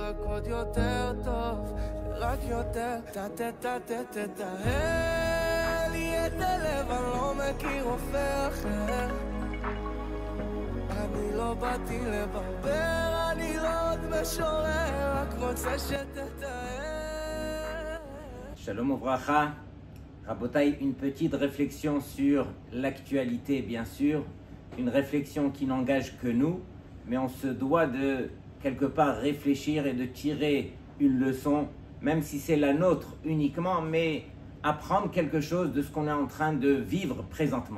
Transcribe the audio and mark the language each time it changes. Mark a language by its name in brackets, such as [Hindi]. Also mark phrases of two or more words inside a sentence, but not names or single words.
[Hebrew] עוד יותר טוב, רק יותר תתאהל לי את הלב, אני לא מכיר רופא אחר. אני לא באתי לברבר, אני לא עוד משורר, רק רוצה שתתאהל. שלום וברכה. Rabotai, [French] une petite réflexion sur l'actualité, bien sûr. Une réflexion qui n'engage que nous, mais on se doit de quelque part réfléchir et de tirer une leçon, même si c'est la nôtre uniquement, mais apprendre quelque chose de ce qu'on est en train de vivre présentement.